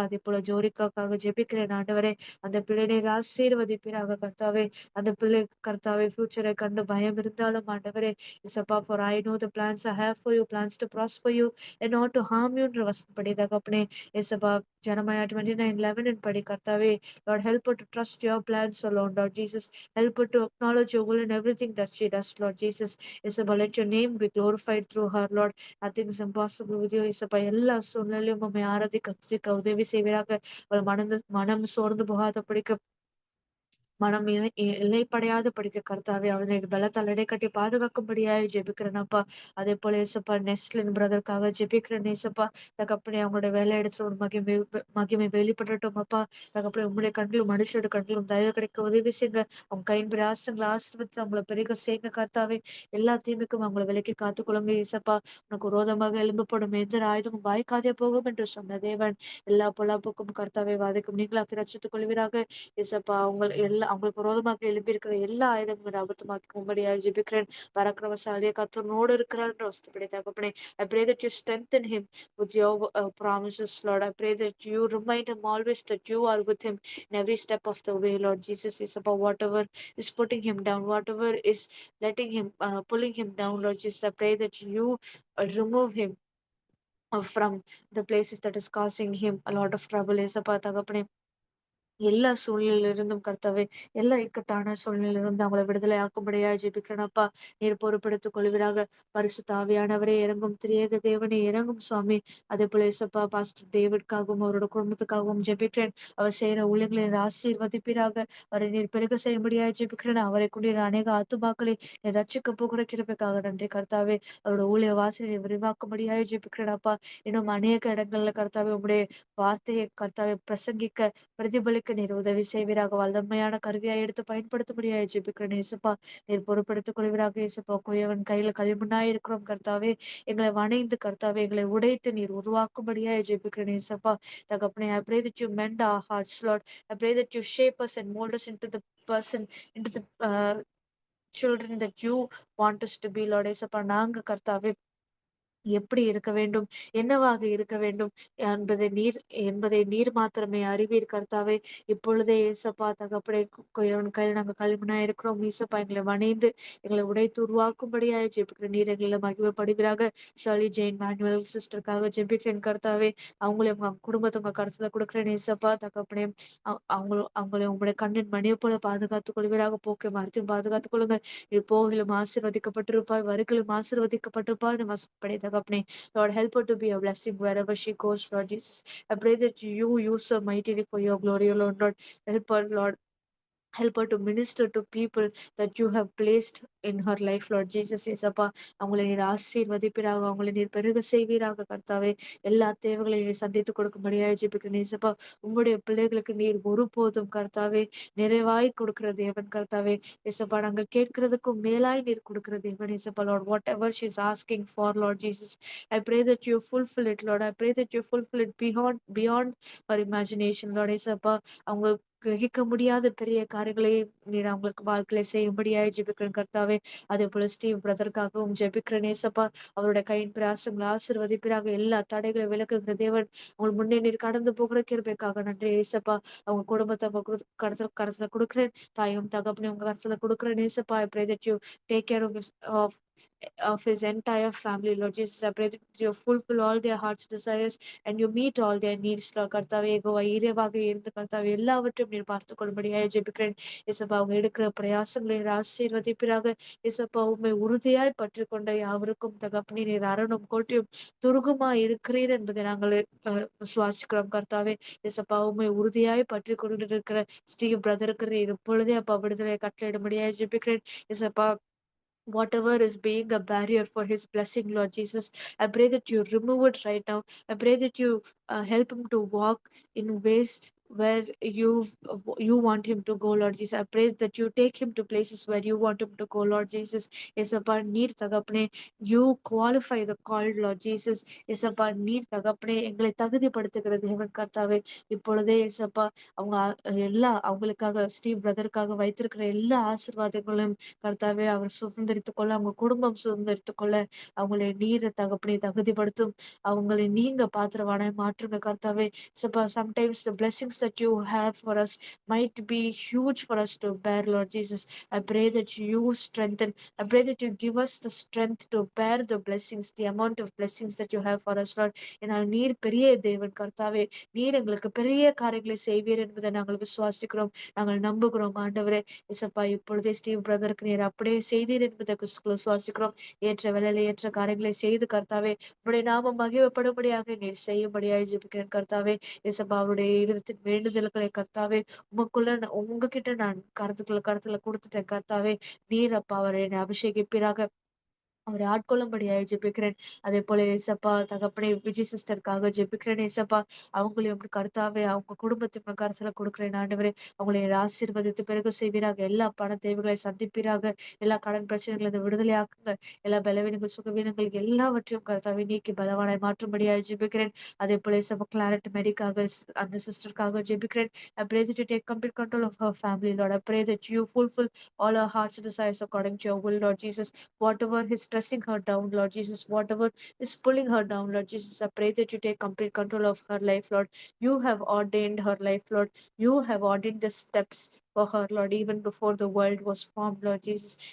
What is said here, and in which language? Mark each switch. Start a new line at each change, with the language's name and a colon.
Tamil: அதே போல ஜோரிக்காக்காக ஜெபிக்கிறேன் ஆண்டவரே. அந்த பிள்ளை நீர் ஆசீர்வதிப்பீராக கர்த்தாவே. அந்த பிள்ளை கர்த்தாவே ஃபியூச்சரை கண்டு பயம் இருந்தாலும் ஆண்டவரே இசப்பா
English: for I know the plans I have for you plans to prosper you and not to harm you
Tamil: என்று வசனப்படி தகப்பனே. இசப்பா Jeremiah 29:11 படி கர்த்தாவே.
English: Lord, help her to trust your plans alone, Lord Jesus. Help her to acknowledge your will in everything that she does, Lord Jesus. Isabel, let your name be glorified through her, Lord. Nothing is impossible with you, Isabel.
Tamil: எல்லா சூழ்நிலையும் உண்மை ஆராதிக்க துதிக்க உதவி செய்வீராக. அவள் மனம் சோர்ந்து போகாத படிக்க மனம் எல்லைப்படையாத படிக்க கர்த்தாவே அவனை பலத்தால் இடைக்கட்டி பாதுகாக்கும்படியாய் ஜெபிக்கிறேன் அப்பா. அதே போல ஏசப்பா நெஸ்லின் பிரதருக்காக ஜெபிக்கிறேன் ஏசப்பா. தகப்பனே அவங்களோட வேலை இடத்துல ஒரு மகிமை வெளிப்படட்டும் அப்பா. தகப்பனே உங்களுடைய கண்களும் மனுஷரோட கண்களும் தயவு கிடைக்க உதவி செய்யுங்க. அவங்க கையின் பிரயாசங்களை ஆசீர்வதித்து அவங்களை பெருக செய்யுங்க கர்த்தாவே. எல்லா தீமைக்கும் அவங்களை விலக்கி காத்துக்கொள்ளுங்க ஏசப்பா. உனக்கு விரோதமாக எழும்பப்படும் எந்த ஆயுதமும் வாய்க்காதே போகும் என்று சொன்ன தேவன் எல்லா பொல்லாப்புக்கும் கர்த்தாவே வாதிக்கும் நீங்களாக்கி ரட்சித்துக் கொள்வீராக. இசப்பா அவங்களுக்கு விரோதமாக எழுப்பியிருக்கிற எல்லா ஆயுதங்களும் அபத்தமாக்கி உங்களுடைய ஜெபிக்கிறேன். பராக்கிரமசாலியை கர்த்தனோடு இருக்கிறார் என்று வசனப்படி தகப்பனே.
English: I pray that you strengthen him with your promises, Lord. I pray that you remind him always that you are with him in every step of the way, Lord Jesus. Is about whatever is putting him down, whatever is letting him pulling him down, Lord Jesus. I pray that you remove him from the places that is causing him a lot of trouble.
Tamil: Isappa தகப்பனே எல்லா சூழ்நிலையிலிருந்தும் கர்த்தாவே எல்லா இக்கட்டான சூழ்நிலையிலிருந்து அவங்களை விடுதலை ஆக்கும்படியா ஜெபிக்கிறேனப்பா. நீர் பொறுப்பெடுத்துக் கொள்வீராக. பரிசுத்த ஆவியானவரே இறங்கும். திரியேக தேவனே இறங்கும் சுவாமி. அதே போல இசப்பா பாஸ்டர் டேவிட்காகவும் அவரோட குடும்பத்துக்காகவும் ஜெபிக்கிறேன். அவர் செய்யற ஊழியர்களை ஆசீர்வதிப்பீராக. அவரை நீர் பெருக செய்யும்படியா ஜெபிக்கிறேன். அவரை கொண்டு அநேக ஆத்துமாக்களை நீர் ரட்சிக்க போகிற கிருபைக்காக நன்றி கர்த்தாவே. அவரோட ஊழிய வாசலை விரிவாக்கும்படியா ஜெபிக்கிறேனப்பா. இன்னும் அநேக இடங்கள்ல கர்த்தாவே உங்களுடைய வார்த்தையை கர்த்தாவை பிரசங்கிக்க பிரதிபலிக்க நீர் உதவி செய்வீராக. வல்லமையான கருவியாய் எடுத்து பயன்படுத்தும்படியாய் ஜெபிக்கிறேன் இயேசுப்பா. நீர் பொறுப்படுத்திக் கொள்வீராக இயேசுப்பா. குயவன் கையில களிமண்ணாய் இருக்கிறோம் கர்த்தாவே. எங்களை வணைந்து கர்த்தாவே எங்களை உடைத்து நீர் உருவாக்கும்படியாய் ஜெபிக்கிறேன் இயேசுப்பா.
English: தகப்பனே, I pray that you mend our hearts, Lord. I pray that you shape us and mold us into the person, into the children that you want us to be, Lord.
Tamil: இயேசுப்பா நாங்க கர்த்தாவே எப்படி இருக்க வேண்டும்? என்னவாக இருக்க வேண்டும்? என்பதை நீர் மாத்திரமே அறிவீர் கர்த்தாவே. இப்பொழுதே இயேசப்பா தகப்பனே உன் கையில நாங்க களிமண்ணா இருக்கிறோம். இயேசப்பா எங்களை வணைந்து எங்களை உடைத்து உருவாக்கும்படியாய் ஜெபிக்கிறேன். நீர் எங்களில மகிமைப்படுவீராக. ஷர்லி ஜெயின் மேனுவல் சிஸ்டருக்காக ஜெபிக்கிறேன் கர்த்தாவே. அவங்களையும் அவங்க குடும்பத்த உங்க கருத்துல குடுக்கிறேன் இயேசப்பா தகப்பனே. அவங்களை உங்களுடைய கண்ணின் மணியைப் போல பாதுகாத்துக் கொள்வீராக. போக்கை மறைத்தும் பாதுகாத்துக் கொள்ளுங்க. போகிலும் ஆசீர்வதிக்கப்பட்டிருப்பாய், வருகிலும் ஆசீர்வதிக்கப்பட்டிருப்பாய் என்று வாசிக்கப்படி தகப்பனே.
English: Lord, help her to be a blessing wherever she goes, Lord Jesus. I pray that you use her mightily for your glory, O Lord. Lord, help her, Lord. Help her to minister to people that you have placed in her life, Lord Jesus.
Tamil: ஏசப்பா அவங்களை நீர் ஆசீர்வதிப்பீராக, அவங்களை நீர் பெருக செய்வீராக கர்த்தாவே. எல்லா தேவைகளையும் நீர் சந்தித்து கொடுக்கும்படியாக ஜெபிக்கிறேன் ஏசப்பா. உம்முடைய பிள்ளைகளுக்கு நீர் ஒருபோதும் கர்த்தாவே நிறைவாய் கொடுக்கிற தேவன் கர்த்தாவே. ஏசப்பா நாங்கள் கேட்கிறதுக்கும் மேலாய் நீர் கொடுக்கிற தேவன் ஏசப்பா.
English: Lord, whatever she is asking for, Lord Jesus, I pray that you fulfill it, Lord. I pray that you fulfill it beyond her imagination, Lord.
Tamil: ஏசப்பா அவங்க கிரகிக்க முடியாத பெரிய காரியங்களை நீர் அவங்களுக்கு வாழ்க்கையில செய்யும்படியாய் ஜெபிக்கிறேன் கர்த்தாவே. அதே போல ஸ்டீவ் பிரதருக்காகவும் ஜெபிக்கிறேன் ஏசப்பா. அவருடைய கையின் பிரயாசங்களை ஆசீர்வதிப்பீராக. எல்லா தடைகளை விலக்குகிற தேவன் உங்கள் முன்னே நீர் கடந்து போகிற கிருபைக்காக நன்றி ஏசப்பா. அவங்க குடும்பத்தை உங்க கருத்துல கருத்துல கொடுக்கிறேன். தாயும் தகப்பனையும் உங்க கருத்துல கொடுக்கிறேன் ஏசப்பா.
English: I pray that you take care of his entire family, Lord Jesus. I pray that you fulfill all their heart's desires and you meet all their needs, Lord.
Tamil: கர்த்தாவே யெகோவா ஈரேவாக இருந்து கர்த்தாவே எல்லாவற்றையும் நீர் பார்த்துக் கொள்ளும்படியாய் ஜெபிக்கிறேன். இயேசப்பா அவங்க எடுக்கிற பிரயாசங்களை நீர் ஆசீர்வதிப்பீராக. இயேசப்பா உம்மை உறுதியாய் பற்றிக் கொண்ட யாவருக்கும் தகப்பனே நீர் அரணும் கோட்டையும் துருகமாய் இருக்கிறீர் என்பதை நாங்கள் விசுவாசிக்கிறோம் கர்த்தாவே. இயேசப்பா உம்மை உறுதியாய் பற்றிக் கொண்டிருக்கிற ஸ்டீவ் பிரதருக்கு நீர் இப்பொழுதே அப்பா விடுதலை கட்டளையிடும்படியாய் ஜெபிக்கிறேன்.
English: இயேசப்பா whatever is being a barrier for his blessing, Lord Jesus, I pray that you remove it right now. I pray that you help him to walk in ways where you want him to go, Lord Jesus. I pray that you take him to places where you want him to go, Lord Jesus. Yesappa
Tamil: neer tagapne,
English: you qualify the called, Lord Jesus.
Tamil: Yesappa neer tagapne எங்களை தகுதிப்படுத்துகிற தேவன் கர்த்தாவே. இப்பொழுதே ஏசப்பா அவங்க அவங்களுக்காக Steve பிரதருக்காக வைத்திருக்கிற எல்லா ஆசீர்வாதங்களும் கர்த்தாவே அவர் சுதந்திரித்துக் கொள்ள, அவங்க குடும்பம் சுதந்திரித்துக் கொள்ள அவங்களை நீர் தகப்பனை தகுதிப்படுத்தும். அவங்களை நீங்க பாத்திரவானாய் மாற்றுங்க கர்த்தாவே.
English: Sometimes the blessings that you have for us might be huge for us to bear, Lord Jesus. I pray that you strengthen. I pray that you give us the strength to bear the blessings, the amount of blessings that you have for us, Lord.
Tamil: ஏனால் நீர் பெரிய தேவன் கர்த்தாவே. நீர் எங்களுக்கு பெரிய காரியங்களை செய்வீர் என்பதை நாங்கள் விசுவாசிக்கிறோம். நாங்கள் நம்புகிறோம் ஆண்டவரே. இசப்பா இப்பொழுதே ஸ்டீவ் பிரதருக்கு நீர் அப்படியே செய்தீர் என்பதை விசுவாசிக்கிறோம். ஏற்ற வேலையில ஏற்ற காரியங்களை செய்து கர்த்தாவே உடைய நாமம் மகிழப்படும்படியாக நீர் செய்யும்படியாக ஜெபிக்கிறேன் கர்த்தாவே. இசப்பா அவருடைய இருதத்தின் வேண்டுதல்களை கர்த்தாவே உங்ககிட்ட நான் கருத்துல கொடுத்துட்டேன் கர்த்தாவே. நீர் அப்பா அவரை என்னை அபிஷேகிப்பீராக. அவரை ஆட்கொள்ளும்படியாய் ஜெபிக்கிறேன். அதே போல ஏசப்பா தகப்பனே விஜய் சிஸ்டருக்காக ஜெபிக்கிறேன் ஏசப்பா. அவங்களையும் கர்த்தாவே அவங்க குடும்பத்துக்கு கருத்துல கொடுக்கிறேன் ஆண்டவரே. அவங்களை ஆசீர்வதித்து பிறகு செய்வீராக. எல்லா பண தேவைகளை சந்திப்பீராக. எல்லா கடன் பிரச்சனைகளை விடுதலையாக்குங்க. எல்லா பலவீனங்கள் சுகவீனங்கள் எல்லாவற்றையும் கர்த்தாவே நீக்கி பலவானாய் மாற்றும்படியாய் ஜெபிக்கிறேன். அதே போல ஏசப்பா கிளாரட் மேரிக்காக அந்த சிஸ்டருக்காக ஜெபிக்கிறேன்.
English: I pray that you take complete control of her family, Lord. I pray that you fulfill all her heart's desires according to your will, Lord Jesus. Whatever is stressing her down, Lord Jesus, whatever is pulling her down, Lord Jesus, I pray that you take complete control of her life, Lord. You have ordained her life, Lord. You have ordained the steps for her, Lord, even before the world was formed, Lord Jesus.